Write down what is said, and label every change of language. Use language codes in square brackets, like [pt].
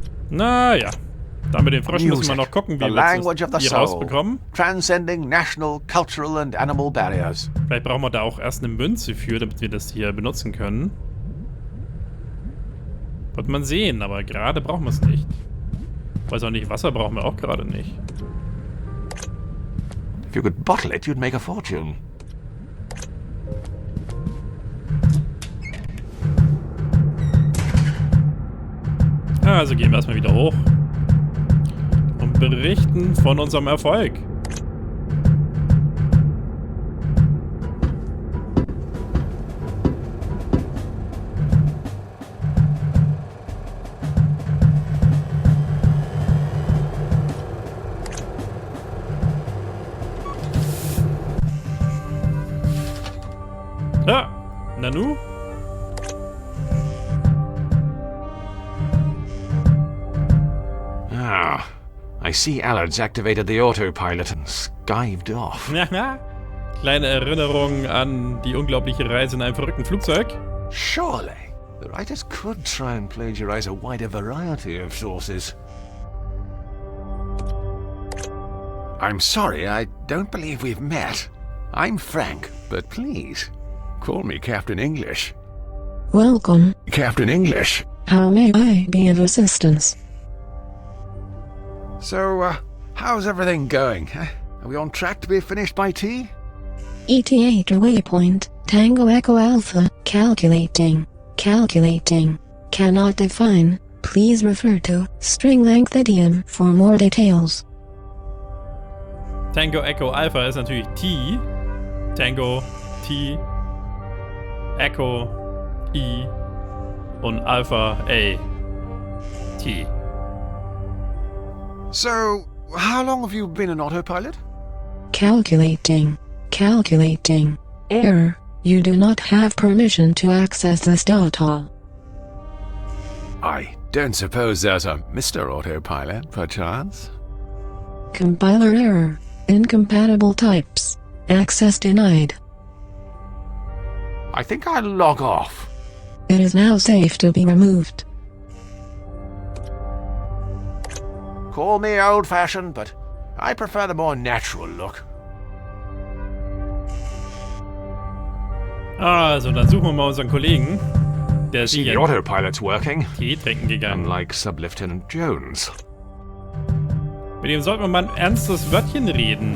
[de] Naja, da mit den Fröschen müssen wir noch gucken, wie wir das hier rausbekommen. [en] Transcending national, cultural and animal barriers. [de] Vielleicht brauchen wir da auch erst eine Münze für, damit wir das hier benutzen können. Wird man sehen, aber gerade brauchen wir es nicht. Weiß auch nicht, Wasser brauchen wir auch gerade nicht. [en] If you could bottle it, you'd make a fortune. [de] Also gehen wir erstmal wieder hoch und berichten von unserem Erfolg. Nanu? [en] Ah, I see Aled's activated the autopilot and skived off. [de] Kleine Erinnerung an die unglaubliche Reise in einem verrückten Flugzeug. [en] Surely, the writers could try and plagiarize a wider variety of sources. I'm sorry, I don't believe we've met. I'm Frank, but please, call me Captain English. Welcome. Captain English. How may I be of assistance? So, how's everything going? Are we on track to be finished by tea? ETA to waypoint, Tango Echo Alpha, calculating. Calculating. Cannot define. Please refer to string length idiom for more details. [de] Tango Echo Alpha ist natürlich T. Tango, T. Echo, I. Und Alpha, A. T. [en] So, how long have you been an autopilot? Calculating. Calculating. Error. You do not have permission to access this data. I don't suppose there's a Mr. Autopilot, perchance? Compiler error. Incompatible types. Access denied. I think I'll log off. It is now safe to be removed. Call me old-fashioned, but I prefer the more natural look. [de] Also, dann suchen wir mal unseren Kollegen. Der ist [en] See, the [de] hier [en] autopilot's working, [de] Tee trinken gegangen. [en] unlike Sub-Lieutenant Jones. [de] Mit dem sollten wir mal ein ernstes Wörtchen reden.